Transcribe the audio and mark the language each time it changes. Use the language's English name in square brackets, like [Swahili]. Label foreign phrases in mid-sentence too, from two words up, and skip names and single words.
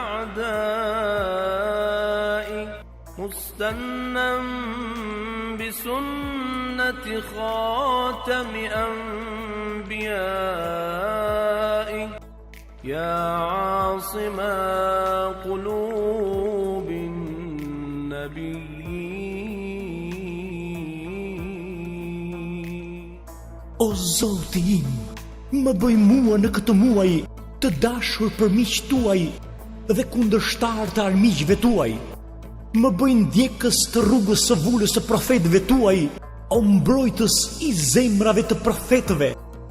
[Arabic] أعدائك مستنا بسنة خاتم أنبيائك يا عاصم قلوب النبيين. [Albanian] O Zoti im, më bëj mua në këtë muaj të dashur për miqtë tuaj dhe kundërshtar të armiqve tuaj. Më bëj ndjekës të rrugës së vulës së profetëve tuaj, o mbrojtës i zemrave të profetëve.